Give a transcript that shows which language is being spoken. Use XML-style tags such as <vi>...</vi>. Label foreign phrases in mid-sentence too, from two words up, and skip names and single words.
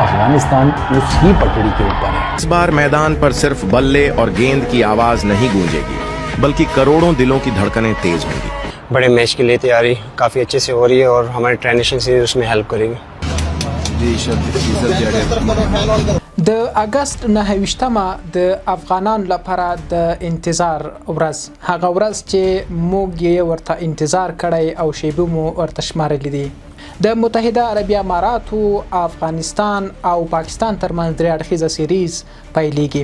<hi>अफगानिस्तान उसी पटड़ी के ऊपर है। इस बार मैदान पर सिर्फ बल्ले और गेंद की आवाज नहीं गूंजेगी, बल्कि करोड़ों दिलों की धड़कनें तेज होंगी। बड़े मैच के लिए तैयारी काफ़ी अच्छे से हो रही है और हमारी</hi> <en>training series</en> <hi>उसमें हेल्प करेगी।</hi> <ps>د اگست 9 د افغانانو لپاره د انتظار ورځ، هغه ورځ چې موږ یې ورته انتظار کړی او شیبه مو ورته شمارلې دي. د متحده عربي اماراتو، افغانستان او پاکستان ترمنځ درې اړخیزه سیریز پیلېږي.</ps>